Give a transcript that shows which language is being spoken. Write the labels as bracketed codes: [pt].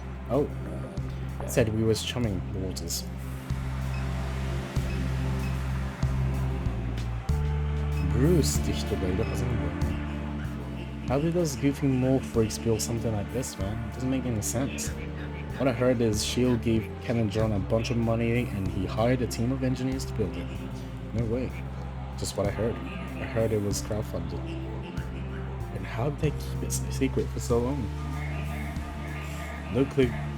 [en] Oh. Said we was chumming the waters. [ja] Bruce って人がいるはずなんだよね。 [en] How did those goofy mole freaks build something like this, man? It doesn't make any sense. What I heard is S.H.I.E.L.D. gave Ken and John a bunch of money and he hired a team of engineers to build it. No way. Just what I heard. I heard it was crowdfunded. And how did they keep it secret for so long? No clue.